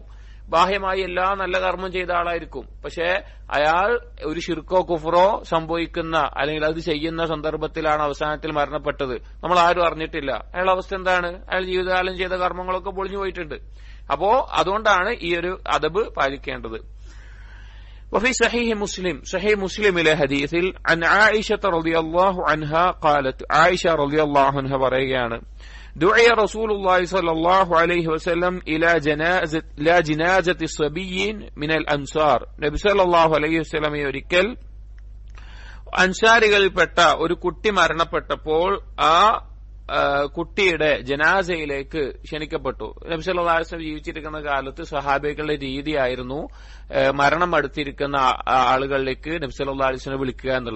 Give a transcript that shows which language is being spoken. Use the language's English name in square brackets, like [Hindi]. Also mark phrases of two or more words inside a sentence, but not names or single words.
[Malayalam] ബാഹ്യമായി എല്ലാ നല്ല കർമ്മം ചെയ്ത ആളായിരിക്കും. പക്ഷെ അയാൾ ഒരു ശിർക്കോ കുഫറോ സംഭവിക്കുന്ന അല്ലെങ്കിൽ അത് ചെയ്യുന്ന സന്ദർഭത്തിലാണ് അവസാനത്തിൽ മരണപ്പെട്ടത്. നമ്മൾ ആരും അറിഞ്ഞിട്ടില്ല. അയാളുടെ അവസ്ഥ എന്താണ്? അയാൾ ജീവിതകാലം ചെയ്ത കർമ്മങ്ങളൊക്കെ പൊളിഞ്ഞു പോയിട്ടുണ്ട്. അപ്പോ അതുകൊണ്ടാണ് ഈ ഒരു അദബ് പാലിക്കേണ്ടത്. [Arabic] وفي صحيح مسلم إلى حديث عن عائشة رضي الله عنها قالت عائشة رضي الله عنها പറയുകയാണ് دعي رسول الله صلى الله عليه وسلم إلى جنازة صبي من الأنصار നബി صلى الله عليه وسلم [Malayalam] ഒരിക്കൽ അൻസാരികളിൽപ്പെട്ട ഒരു കുട്ടി മരണപ്പെട്ടപ്പോൾ ആ കുട്ടിയുടെ ജനാസയിലേക്ക് ക്ഷണിക്കപ്പെട്ടു. നബി [Arabic] صلى الله عليه وسلم [Malayalam] ജീവിച്ചിരിക്കുന്ന കാലത്ത് സ്വഹാബികളുടെ രീതിയായിരുന്നു മരണം അടുത്തിരിക്കുന്ന ആളുകളിലേക്ക് നബി [Arabic] صلى الله عليه وسلم [Malayalam] വിളിക്കുക എന്നുള്ളത്.